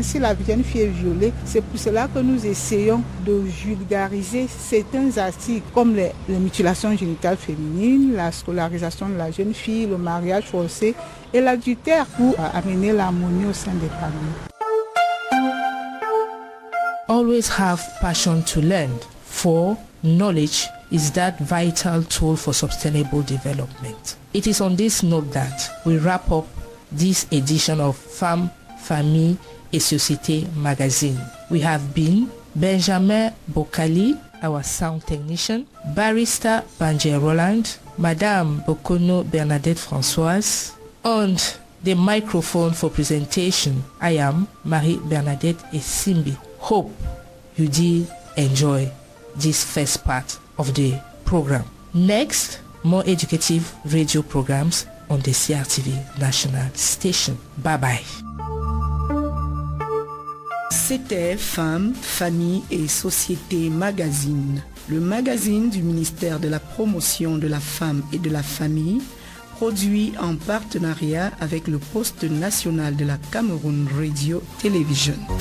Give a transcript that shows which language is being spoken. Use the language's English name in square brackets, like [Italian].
[French] Si la jeune fille est violée, c'est pour cela que nous essayons de vulgariser certains articles comme les mutilations génitales féminines, la scolarisation de la jeune fille, le mariage forcé et l'adultère pour amener l'harmonie au sein des familles. [English] Always have passion to learn, for knowledge is that vital tool for sustainable development. It is on this note that we wrap up this edition of Femme, Famille et Société magazine. We have been Benjamin Bokali, our sound technician, Barrister Banjé Roland, Madame Bokono Bernadette Françoise. On the microphone for presentation, I am Marie Bernadette Esimbi. Hope you did enjoy this first part of the program. Next, more educative radio programs on the CRTV national station. Bye bye. [French] C'était Femmes, Famille et Société magazine, le magazine du ministère de la Promotion de la Femme et de la Famille, produit en partenariat avec le poste national de la Cameroun Radio Television.